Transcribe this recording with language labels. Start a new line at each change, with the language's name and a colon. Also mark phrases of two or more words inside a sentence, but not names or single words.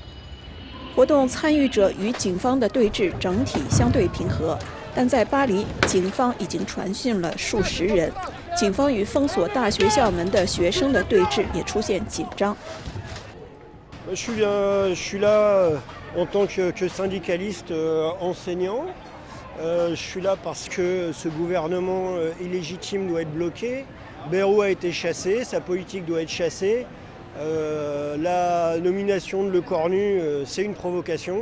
Chinese: 活动参与者与警方的对峙整体相对平和，但在巴黎，警方已经传讯了数十人。警方与封锁大学校门的学生的对峙也出现紧张。
French: Je suis là en tant que syndicaliste enseignant. Je suis là parce que ce gouvernement illégitime doit être bloqué. Bayrou a été chassé, sa politique doit être chassée. La nomination de Le Cornu, c'est une provocation.